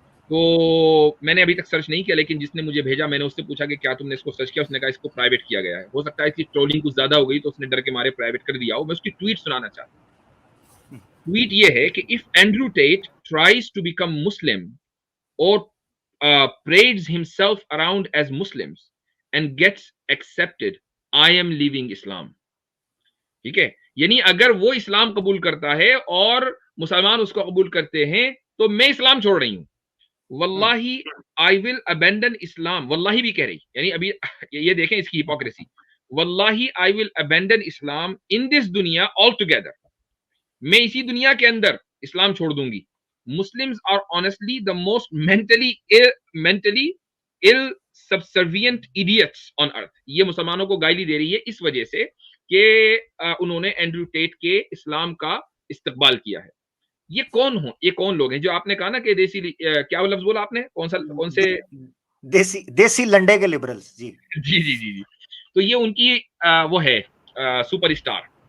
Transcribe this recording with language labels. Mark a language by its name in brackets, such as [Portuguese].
[Urdu] تو میں نے ابھی تک سرچ نہیں کیا, لیکن جس نے مجھے بھیجا میں نے اس سے پوچھا کہ کیا تم نے اس کو سرچ کیا, اس نے کہا اس کو پرائیویٹ کیا گیا ہے. ہو سکتا ہے اس کی ٹرولنگ کچھ زیادہ ہو گئی تو اس نے ڈر کے مارے پرائیویٹ کر دیا ہو. میں اس کی ٹویٹ سنانا چاہتا ہوں. ٹویٹ یہ ہے کہ [English] if Andrew Tate tries to become Muslim or parades himself around as Muslims and gets accepted, I am leaving Islam. [Urdu] ٹھیک ہے, یعنی اگر وہ اسلام قبول کرتا ہے اور مسلمان اس کو قبول کرتے ہیں تو میں اسلام چھوڑ رہی ہوں. واللہ [English] I will abandon Islam, [Urdu] واللہ بھی کہہ رہی, یعنی ابھی یہ دیکھیں اس کی ہپوکریسی. واللہ [English] I will abandon Islam in this [Urdu] دنیا altogether, میں اسی دنیا کے اندر اسلام چھوڑ دوں گی. [English] Muslims are honestly the most mentally ill subservient idiots on earth. [Urdu] یہ مسلمانوں کو گائلی دے رہی ہے اس وجہ سے کہ انہوں نے اینڈریو ٹیٹ کے اسلام کا استقبال کیا ہے. یہ کون ہوں, یہ کون لوگ ہیں جو آپ نے کہا نا کہ دیسی, کیا وہ لفظ بولا آپ نے, کون سے دیسی لنڈے کے لبرلز. جی جی جی جی جی, تو یہ ان کی وہ ہے سپر اسٹار.